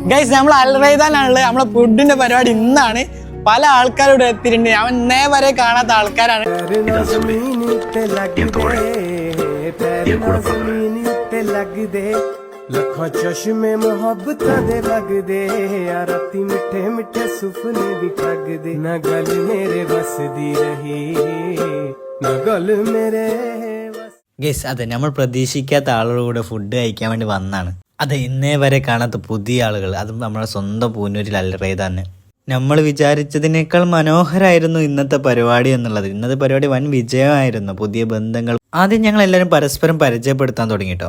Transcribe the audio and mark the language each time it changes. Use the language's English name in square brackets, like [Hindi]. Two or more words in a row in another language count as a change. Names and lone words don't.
[Malayalam] ഗൈസ് നമ്മൾ അൽറൈദാനാണുള്ളത്. നമ്മളെ ഫുഡിന്റെ പരിപാടി ഇന്നാണ്. പല ആൾക്കാരോട് എത്തിയിട്ടുണ്ട്. ഞാൻ ഇന്നേ വരെ കാണാത്ത ആൾക്കാരാണ്. [Punjabi] ਲੱਖਾਂ ਚਸ਼ਮੇ ਮੁਹੱਬਤਾਂ ਦੇ ਲੱਗਦੇ ਆ ਰਾਤੀ ਮਿੱਠੇ ਮਿੱਠੇ ਸੁਪਨੇ ਵੀ ਠੱਗਦੇ ਨਾ ਗੱਲ ਮੇਰੇ ਵਸਦੀ ਰਹੀ ਨਾ ਗੱਲ ਮੇਰੇ [Malayalam] ഗൈസ് അതെ നമ്മൾ പ്രതീക്ഷിക്കാത്ത ആളുകളുടെ കൂടെ ഫുഡ് കഴിക്കാൻ വേണ്ടി വന്നാണ്. അതെ ഇന്നേ വരെ കാണാത്ത പുതിയ ആളുകൾ, അതും നമ്മുടെ സ്വന്തം പൂന്നൂരിൽ അൽറൈദാൻ. നമ്മൾ വിചാരിച്ചതിനേക്കാൾ മനോഹരമായിരുന്നു ഇന്നത്തെ പരിപാടി എന്നുള്ളത്. ഇന്നത്തെ പരിപാടി വൻ വിജയമായിരുന്നു. പുതിയ ബന്ധങ്ങൾ ആദ്യം ഞങ്ങൾ എല്ലാവരും പരസ്പരം പരിചയപ്പെടുത്താൻ തുടങ്ങിട്ടോ.